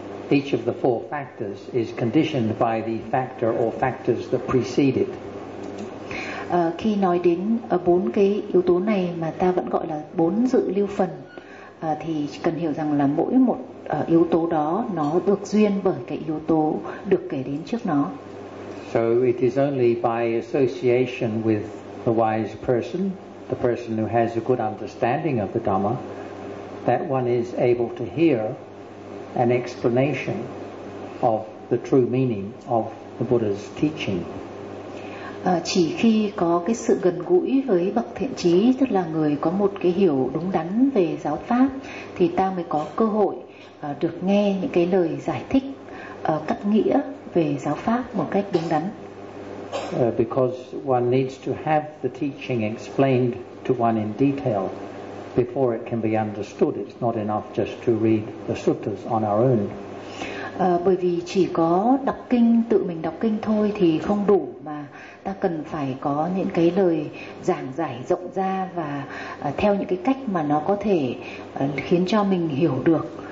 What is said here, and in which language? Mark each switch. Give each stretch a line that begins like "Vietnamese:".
English: Each of the four factors is conditioned by the factor or factors that precede it.
Vietnamese: Khi nói đến bốn cái yếu tố này mà ta vẫn gọi là bốn dự lưu phần, thì cần hiểu rằng là mỗi một yếu tố đó nó được duyên bởi cái yếu tố được kể đến trước nó.
English: So it is only by association with the wise person, the person who has a good understanding of the Dhamma, that one is able to hear an explanation of the true meaning of the Buddha's teaching.
Vietnamese: Chỉ khi có cái sự gần gũi với bậc thiện trí, tức là người có một cái hiểu đúng đắn về giáo pháp, thì ta mới có cơ hội được nghe những cái lời giải thích cắt nghĩa về giáo pháp một cách đúng đắn.
English: Because one needs to have the teaching explained to one in detail before it can be understood. It's not enough just to read the suttas on our own.
Vietnamese: Bởi vì chỉ có đọc kinh, tự mình đọc kinh thôi thì không đủ, mà ta cần phải có những cái lời giảng giải rộng ra và theo những cái cách mà nó có thể khiến cho mình hiểu được.